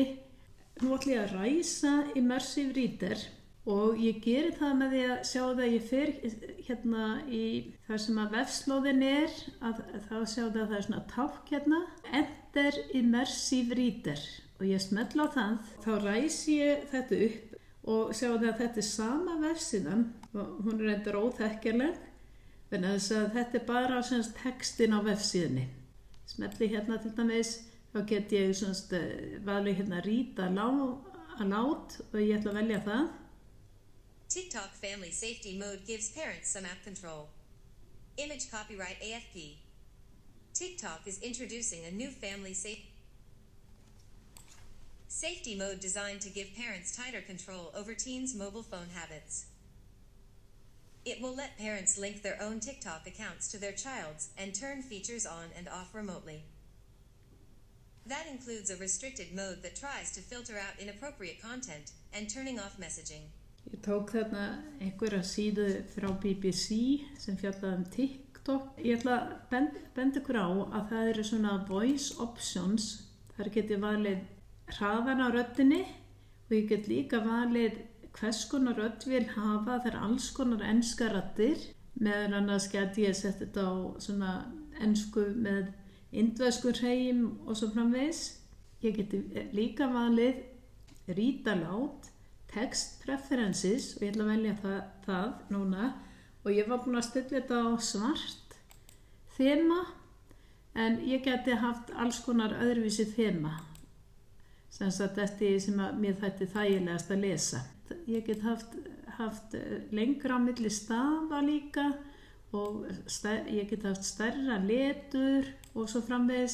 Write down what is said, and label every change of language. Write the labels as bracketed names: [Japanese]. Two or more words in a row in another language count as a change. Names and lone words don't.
[Icelandic] Nú ætla ég að ræsa Immersive Reader og ég geri það með því að sjá það að ég fer hérna í það sem að vefslóðin að þá sjá það að það er svona tákn hérna, Enter Immersive Reader og ég smetla á það, þá ræsi ég þetta upp og sjá það að þetta er sama vefsíðan og hún er reyndar óþekkjanleg, þannig að þetta er bara textin á vefsíðunni. Smetli hérna til dæmis. Þá get ég valið hérna [English] read aloud [Icelandic] og ég ætla að velja það. [English] TikTok Family Safety Mode gives parents some app control. Image copyright AFP. TikTok is introducing a new family safety mode designed to give parents tighter control over teens' mobile phone habits. It will let parents link their own TikTok accounts to their child's and turn features on and off remotely. That includes a restricted mode that tries to filter out inappropriate content and turning off messaging. [Icelandic] Ég tók þarna einhverja síðu frá BBC sem fjallaði TikTok. Ég ætla að benda ykkur á að það eru svona [English] voice options. [Icelandic] Þar get ég valið hraðan á röddinni og ég get líka valið hvers konar rödd vil hafa. Það er alls konar enskar raddir. Meðan annars get ég sett þetta á svona ensku með indverskur hreim og svo framvegis. Ég geti líka valið [English] read aloud, text preferences [Icelandic] og ég ætla að velja það núna og ég var búin að stilla þetta á svart þema en ég geti haft alls konar öðruvísi þema sem að mér þætti þægilegast að lesa. Ég get haft lengra á milli stafa líka og ég get haft stærra letur og svo framvegis.